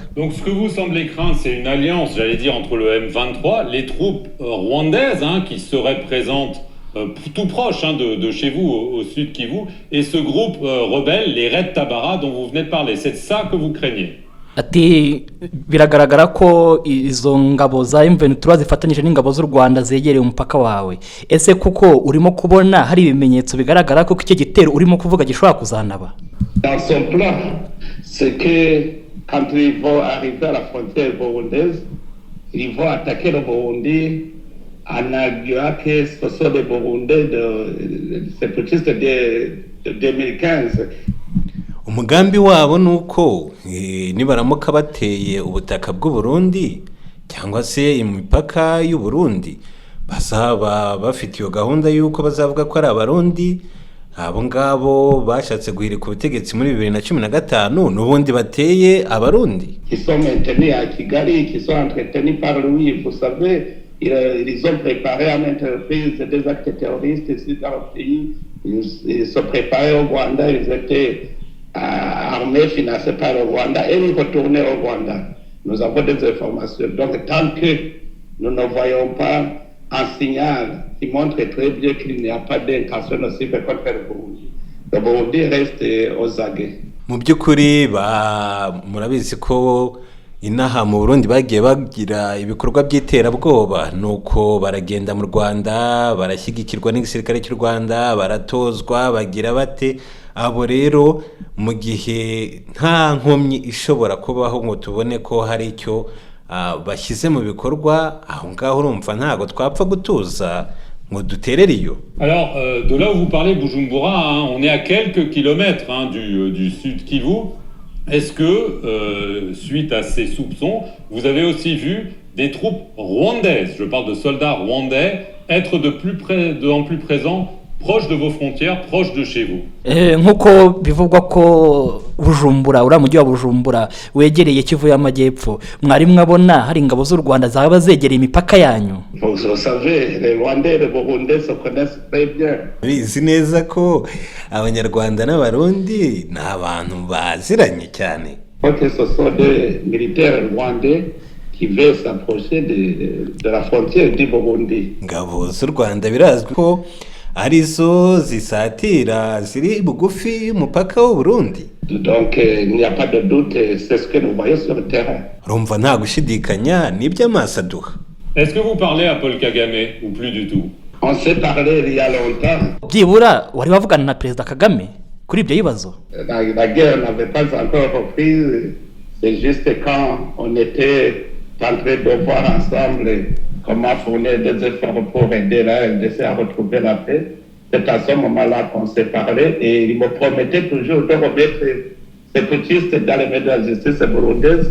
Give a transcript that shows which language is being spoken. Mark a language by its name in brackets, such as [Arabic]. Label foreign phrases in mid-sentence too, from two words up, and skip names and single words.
[French] Donc ce que vous semblez craindre, c'est une alliance, j'allais dire, entre le M23, les troupes rwandaises qui seraient présentes tout proche de chez vous, au sud Kivu, et ce groupe rebelle, les Red Tabara dont vous venez de parler. C'est ça que vous craignez? [Kinyarwanda] ati biragaragara ko izo ngabo za M23 zifatanyije n'ingabo z'u Rwanda zegereye umupaka wawe. Ese kuko urimo kubona hari ibimenyetso bigaragara ko icyo gitero urimo kuvuga gishobora kuzanaba? [French] Dans son plan, c'est que quand ils vont arriver à la frontière burundaise, ils vont attaquer le Burundi en arguant que ce sont des Burundais de sépaраtistes de 2015. [Kinyarwanda] Umugambi wabo nuko nibaramuka bateye ubutaka bw'u Burundi cyangwa se imipaka y'u Burundi bazaba bafite iyo gahunda yuko bazavuga ko ari abarundi abo ngabo bashatse guhirika ubutegetsi muri 2015 n'ubundi bateye abarundi. [French] Qui sont maintenus à Kigali, qui sont entretenus par lui, vous savez, ils ont préparé à maintes reprises des actes terroristes ici dans le pays. Ils se préparaient au Rwanda, ils étaient armés, financés par le Rwanda, et ils retournaient au Rwanda. Nous avons des informations. Donc, tant que nous ne voyons pas un signal qui montre très bien qu'il n'y a pas d'intention nocive contre le Burundi reste aux aguets. [Kinyarwanda] Mu by'ukuri murabizi ko inaha mu Burundi bagiye bagira ibikorwa by'iterabwoba nuko baragenda mu Rwanda barashyigikirwa n'igisirikare cy'u Rwanda baratozwa bagira bate abo rero mu gihe nta nkomyi ishobora kubaho ngo tubone ko hari icyo bashyize mu bikorwa aho ngaho urumva ntago twapfa gutuza ngo duterere iyo. [French] Alors de là où vous parlez Bujumbura, on est à quelques kilomètres du sud Kivu. Est-ce que suite à ces soupçons, vous avez aussi vu des troupes rwandaises, je parle de soldats rwandais, être de plus en plus présents proche de vos frontières, proche de chez vous? [Kinyarwanda] Nkuko bivugwa ko Bujumbura ura mujyi wa Bujumbura wegereye Kivu y'Amajyepfo, mwari mwabona hari ingabo z'u Rwanda zaba zegereye imipaka yanyu? [French] Vous savez, les Rwandais et les Burundais se connaissent très bien. [Kinyarwanda] Bizi neza ko Abanyarwanda n'Abarundi ni abantu baziranye cyane. [French] Ok, ce sont des militaires rwandais qui veulent s'approcher de la frontière du Burundi. [Kinyarwanda] Ingabo z'u Rwanda birazwi ko arizo zisatira ziri bugufi y'umupaka w'u Burundi. [French] Donc il n'y a pas de doute, c'est ce que nous voyons sur le terrain. [Kinyarwanda] Rumva nta gushidikanya nibyo amaso aduha. [French] Est-ce que vous parlez à Paul Kagame ou plus du tout? On s'est parlé il y a longtemps. [Kinyarwanda] Byibura wari bavugana na Perezida Kagame kuri ibyo bibazo? [French] La guerre n'avait pas encore repris, c'est juste quand on était en train de voir ensemble comment fournir des efforts pour aider la RDC à retrouver la paix. C'est à ce moment-là qu'on s'est parlé et il me promettait toujours de remettre ces pétistes dans les mains de la justice burundaise.